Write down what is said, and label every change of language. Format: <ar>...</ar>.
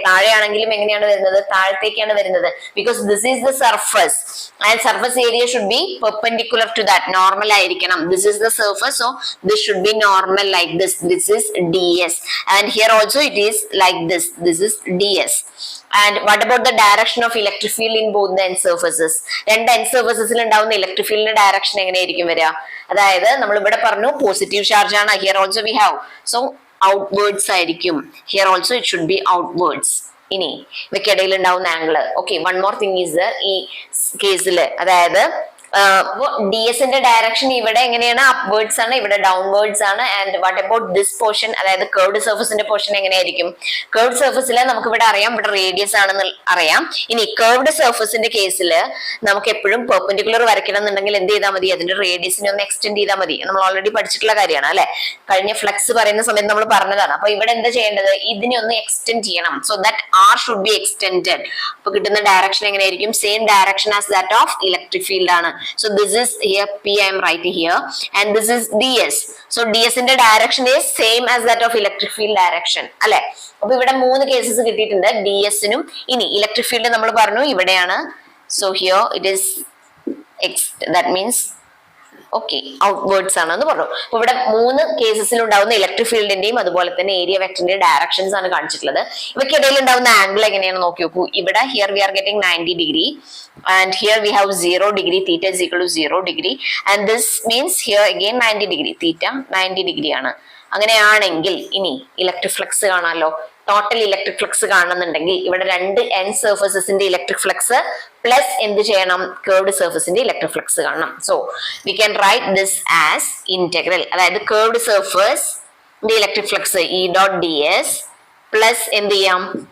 <en>താഴെയാണെങ്കിലും എങ്ങനെയാണ് വരുന്നത്? താഴത്തേക്കാണ് വരുന്നത്. Because this is the surface and surface area should be perpendicular to that. Normal ആയിരിക്കണം. This is the surface, so this should be normal like this. This is D S and here also it is like this. This is D S. And what about the direction of electric field in both the end surfaces?</en> <ml>2 end surfaces ഉണ്ടാവുന്ന electric ഫീൽഡിന്റെ direction എങ്ങനെയായിരിക്കും വരിക? അതായത് നമ്മൾ ഇവിടെ പറഞ്ഞു positive charge ആണ്.</ml> <en>Here also we have, so outwards ആയിരിക്കും. Here also it should be outwards.</en> <ml>ഇനി ഇവയ്ക്കിടയിൽ ഉണ്ടാവുന്ന angle. Okay, one more thing is ഈ കേസിൽ, അതായത് ഡി എസിന്റെ ഡയറക്ഷൻ ഇവിടെ എങ്ങനെയാണ്? അപ്വേർഡ്സ് ആണ്, ഇവിടെ ഡൗൺവേർഡ്സ് ആണ്. And what about this portion, അതായത് കർവ്ഡ് സർഫസിന്റെ പോർഷൻ എങ്ങനെയായിരിക്കും? കർവ്ഡ് സർഫസിൽ നമുക്ക് ഇവിടെ അറിയാം, ഇവിടെ റേഡിയസ് ആണെന്ന് അറിയാം. ഇനി കർവ്ഡ് സർഫസിന്റെ കേസിൽ നമുക്ക് എപ്പോഴും പെർപെൻഡിക്കുലർ വരയ്ക്കണം എന്നുണ്ടെങ്കിൽ എന്ത് ചെയ്താൽ മതി? അതിന്റെ റേഡിയസിനെ ഒന്ന് എക്സ്റ്റെൻഡ് ചെയ്താൽ മതി. നമ്മൾ ഓൾറെഡി പഠിച്ചിട്ടുള്ള കാര്യമാണ് അല്ലെ, കഴിഞ്ഞ ഫ്ലക്സ് പറയുന്ന സമയത്ത് നമ്മൾ പറഞ്ഞതാണ്. അപ്പൊ ഇവിടെ എന്താ ചെയ്യേണ്ടത്?</ml> <en>ഇതിനെ ഒന്ന് എക്സ്റ്റെൻഡ് ചെയ്യണം. So that R should be extended. അപ്പൊ കിട്ടുന്ന ഡയറക്ഷൻ എങ്ങനെയായിരിക്കും? Same direction as that of electric field ആണ്. So this is here P I am writing here, and this is ds. So ds ന്റെ direction is same as that of electric field direction അല്ലെ.</en> <ml>അപ്പൊ ഇവിടെ 3 cases കിട്ടിയിട്ടുണ്ട്, ds നും. ഇനി electric field നമ്മൾ പറഞ്ഞു ഇവിടെയാണ്.</ml> <en>So here it is x, that means okay outwards ആണെന്ന് പറഞ്ഞു.</en> <ml>അപ്പൊ ഇവിടെ 3 കേസസിൽ ഉണ്ടാവുന്ന ഇലക്ട്രിക് ഫീൽഡിന്റെയും അതുപോലെ തന്നെ ഏരിയ വെക്ടറിന്റെയും ഡയറക്ഷൻസ് ആണ് കാണിച്ചിട്ടുള്ളത്. ഇവയ്ക്കിടയിൽ ഉണ്ടാവുന്ന ആംഗിൾ എങ്ങനെയാണെന്ന് നോക്കി നോക്കൂ.</ml> <en>ഇവിടെ here we are getting 90 degree and here we have 0 degree, theta is equal to 0 degree, and this means here again 90 degree, theta 90 degree ആണ്.</en> <ml>അങ്ങനെയാണെങ്കിൽ ഇനി ഇലക്ട്രിക് ഫ്ലക്സ് കാണാമല്ലോ. ടോട്ടൽ ഇലക്ട്രിക് ഫ്ലക്സ് കാണുന്നുണ്ടെങ്കിൽ ഇവിടെ 2 എൻ സർഫസസിന്റെ ഇലക്ട്രിക് ഫ്ലക്സ് പ്ലസ് എന്ത് ചെയ്യണം? Curved സർഫസിന്റെ electric flux കാണണം. So we can write this as integral, അതായത് curved surface electric flux E dot D S plus എന്ത് ചെയ്യാം?</ml>